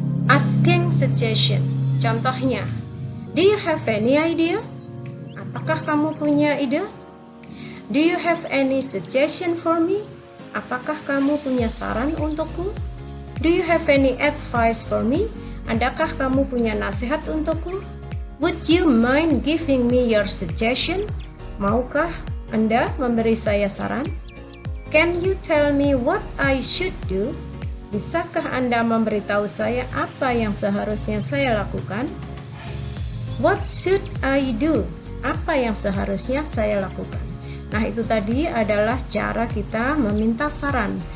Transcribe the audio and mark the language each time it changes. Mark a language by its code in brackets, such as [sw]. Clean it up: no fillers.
[en] Asking suggestion, contohnya, do you have any idea? [id] Apakah kamu punya ide? [en] Do you have any suggestion for me? [id] Apakah kamu punya saran untukku? [en] Do you have any advice for me? [id] Adakah kamu punya nasihat untukku? [en] Would you mind giving me your suggestion? [id] Maukah Anda memberi saya saran? [en] Can you tell me what I should do? [id] Bisakah Anda memberitahu saya apa yang seharusnya saya lakukan? [en] What should I do? [id] Apa yang seharusnya saya lakukan? Nah, itu tadi adalah cara kita meminta saran.